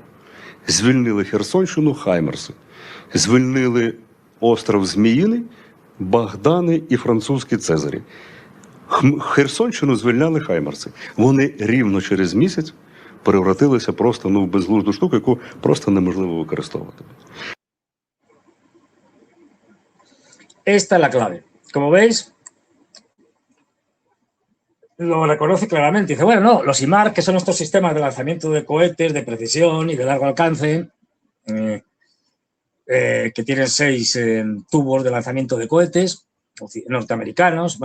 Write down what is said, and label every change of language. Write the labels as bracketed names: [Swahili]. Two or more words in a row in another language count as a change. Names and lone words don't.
[Ukrainian] Звільнили Херсонщину хаймерси, звільнили остров Зміїний, Богдани і французькі Цезарі. Херсонщину звільняли хаймерси. Вони рівно через місяць превратилися просто в безглузду штуку, яку просто неможливо використовувати. [Spanish] Esta es la clave. Como veis, lo reconoce claramente. Dice, bueno, no, los IMAR, que son estos sistemas de lanzamiento de cohetes de precisión y de largo alcance, que tienen 6 tubos de lanzamiento de cohetes norteamericanos.